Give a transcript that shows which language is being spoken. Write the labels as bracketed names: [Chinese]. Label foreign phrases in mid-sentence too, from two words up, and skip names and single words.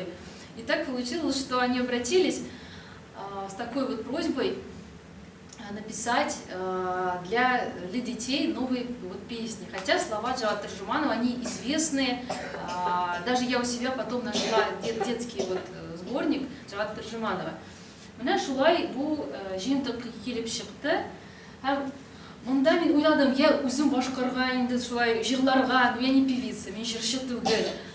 [Russian] И так получилось, что они обратились с такой вот просьбой написать для детей новые вот песни. Хотя слова Джавада Таржуманова, они известные. Даже я у себя потом нашла детский вот сборник Джавада Таржуманова. [Tatar] Менә шулай бу җыентык килеп чыкты. Һәм монда мин уйладым, я үзем башкарга инде шулай җырларга, [Russian] но я не певица, [Tatar] мин җырчы түгел.